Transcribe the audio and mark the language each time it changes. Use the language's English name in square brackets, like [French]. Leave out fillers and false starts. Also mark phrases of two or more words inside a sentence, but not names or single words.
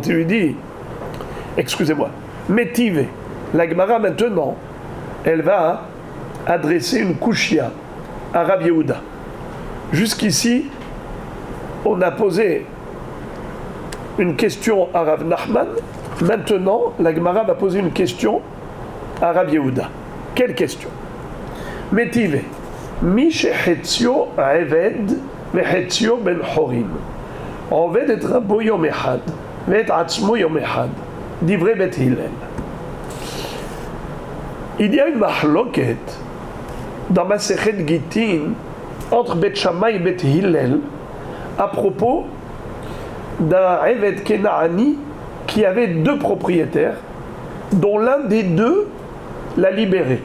[French] Il lui dit, excusez-moi, Métive, la Gemara maintenant, elle va adresser une kushia à Rav Yehuda. Jusqu'ici, on a posé une question à Rav Nachman. Maintenant, la Gemara va poser une question à Rav Yehuda. Quelle question? [Hebrew] Métive, מי שחציו עבד וחציו בן חורין. עובד את רבו יום אחד ואת עצמו יום אחד, דברי בית הלל. [French] Il y a une mahloket dans Masechet Gittin entre Beth Shammai et Beth Hillel à propos d'un [Hebrew] עבד כנעני [French] qui avait 2 propriétaires dont l'un des 2 l'a libéré.